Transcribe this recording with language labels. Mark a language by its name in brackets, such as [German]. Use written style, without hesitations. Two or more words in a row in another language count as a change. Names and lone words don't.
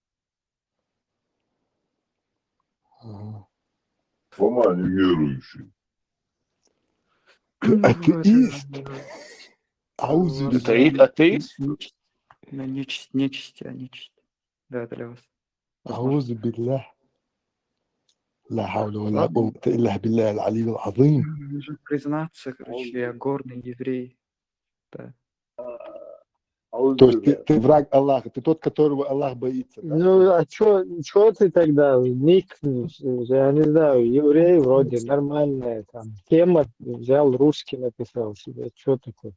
[Russian] Фома неверующий. Ты атеист? Атеист? Да, нечисть. Да, для вас. [Arabic] أعوذ بالله لا حول ولا قوة إلا بالله العلي العظيم. [Russian] Нужно признаться, короче, я горный еврей. Да. То есть ты враг Аллаха, ты тот, которого Аллах боится, да? Ну, а чё ты тогда ник, я не знаю, еврей вроде нормальная там тема, взял русский, написал себе, что такое?